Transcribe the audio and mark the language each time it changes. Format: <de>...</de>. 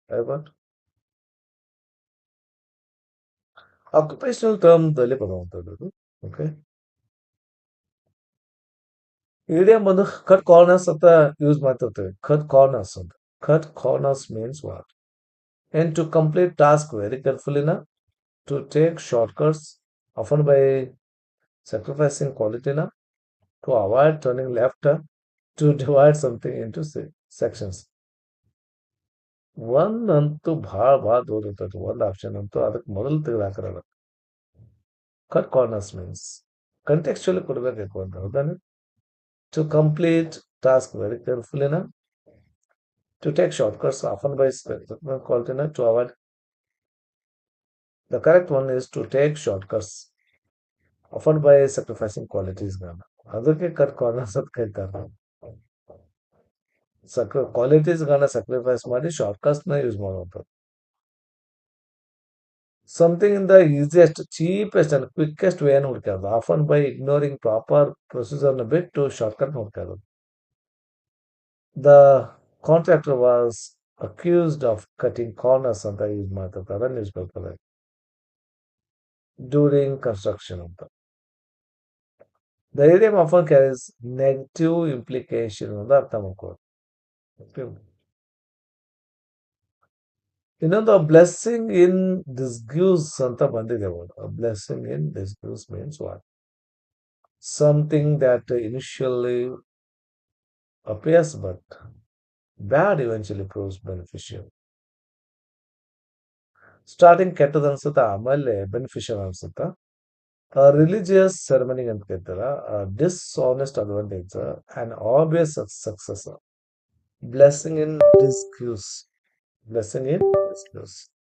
<kn>But occupational term ದಲ್ಲಿ ಬರುವಂತದ್ದು. Okay, idiom ಬಂದು ಕಟ್ ಕಾರ್ನರ್ಸ್ ಅಂತ ಯೂಸ್ ಮಾಡ್ತಿರ್ತೀವಿ.</kn> <en>Cut corners ಅಂತ. Cut corners means what? And to complete task very carefully, na, to take shortcuts, often by sacrificing quality, na, to avoid turning left, to divide something into sections.</en> <kn>ಒಂದಂತೂ ಭಾಳ ದೂರ ಇರ್ತೈತಿ. ಒಂದು option ಅಂತೂ ಅದಕ್ಕೆ ಮೊದಲು ತೆಗೆದು ಹಾಕಿರೋದು. ಕಟ್ ಕಾರ್ನರ್ಸ್ ಮೀನ್ಸ್ ಕಂಟೆಕ್ಚುಲಿ ಕೊಡಬೇಕು ಅಂತ, ಹೌದಾನೆ.</kn> <en>To complete task very carefully, ನಾ, to take shortcuts, often by quality, na, to avoid. The correct one is to take shortcuts, often by sacrificing qualities.</en> <kn>ಅದಕ್ಕೆ ಕಟ್ ಕಾರ್ನರ್ಸ್ ಅಂತ ಕರೀತಾರೆ. ಕ್ವಾಲಿಟೀಸ್ ಗಳನ್ನ sacrifice ಮಾಡಿ shortcuts ನ use ಮಾಡುವಂಥದ್ದು.</kn> <en>something in the easiest, cheapest and quickest way</en> <kn>ಅನ್ನು ಹುಡುಕೋದು.</kn> <en>often by ignoring proper procedure</en> <kn>ನ ಬಿಟ್ಟು shortcut ಹುಡುಕೋದು.</kn> <en>the contractor was accused of cutting corners</en> <kn>ಅಂತ ಯೂಸ್ ಮಾಡ್ತಾರೆ</kn> <en>News paper. During construction ಅಂತ. The idiom often carries negative implication</en> <kn>ಅಂತ ಅರ್ಥ ಮಾಡ್ಕೊಳ್ಳಿ. ಇನ್ನೊಂದು ಬ್ಲೆಸ್ಸಿಂಗ್ ಇನ್ ಡಿಸ್ಗ್ಯೂಸ್ ಅಂತ ಬಂದಿದೆ ಒಂದು.</kn> <en>Blessing in disguise means what? Something that initially appears but bad eventually proves beneficial.</en> <kn>Starting ಕೆಟ್ಟದ ಅನ್ಸುತ್ತಾ, ಆಮೇಲೆ ಬೆನಿಫಿಷಿಯಲ್ ಅನ್ಸುತ್ತಾ. ರಿಲಿಜಿಯಸ್ ಸೆರೆಮನಿ ಅಂತ ಕೇಳ್ತಾರ.</kn> <en>Dishonest advantage and obvious success. Blessing in disguise. Blessing in disguise.</en>